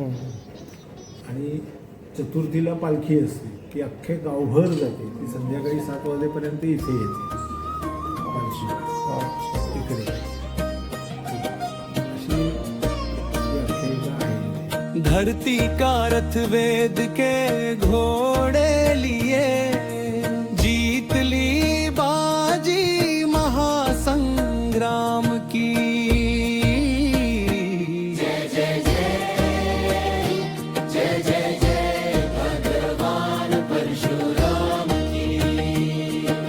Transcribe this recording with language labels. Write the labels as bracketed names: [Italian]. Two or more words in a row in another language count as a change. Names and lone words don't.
[Marathi] आणि चतुर्थीला पालखी असते, ती अख्खे गावभर जाते, ती संध्याकाळी 7 वाजेपर्यंत इथे येते पालखी इकडे। अशी आख्यायिका आहे। [Hindi] धरती का रथ वेद के घोड़े लिए, जीत ली बाजी महासंग्राम की। जय जय जय जय जय भगवान परशुराम की।